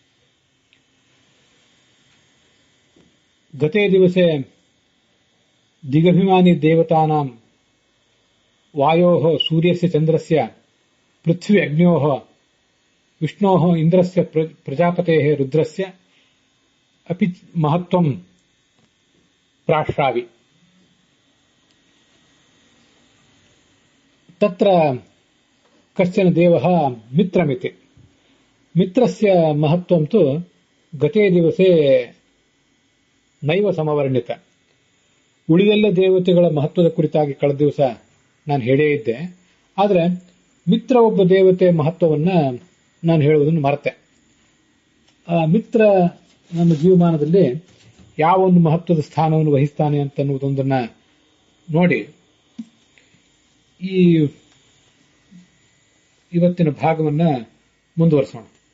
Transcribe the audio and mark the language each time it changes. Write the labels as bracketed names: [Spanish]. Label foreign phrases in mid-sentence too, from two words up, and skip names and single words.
[Sanskrit] गते दिवसे दिगभिमानी देवतानां वायोः, सूर्यस्य, चन्द्रस्य, पृथ्वी अग्न्योः, विष्णोः, इन्द्रस्य, प्रजापतेः, रुद्रस्य अपि महत्त्वं प्राश्रावि. तत्र कश्चन देवः मित्रमिति. मित्रस्य महत्त्वं तु गते दिवसे नैव समवर्णित. [Kannada] ಉಳಿದೆಲ್ಲ ದೇವತೆಗಳ ಮಹತ್ವದ ಕುರಿತಾಗಿ ಕಳೆದ ದಿವಸ ನಾನು ಹೇಳೇ ಇದ್ದೆ. ಆದರೆ ಮಿತ್ರ ಒಬ್ಬ ದೇವತೆ ಮಹತ್ವವನ್ನ ನಾನು ಹೇಳುವುದನ್ನು ಮರೆತೆ. ಮಿತ್ರ ನಮ್ಮ ಜೀವಮಾನದಲ್ಲಿ ಯಾವ ಒಂದು ಮಹತ್ವದ ಸ್ಥಾನವನ್ನು ವಹಿಸ್ತಾನೆ ಅಂತನ್ನುವುದೊಂದನ್ನ ನೋಡಿ ಈ ಇವತ್ತಿನ ಭಾಗವನ್ನ ಮುಂದುವರಿಸೋಣ.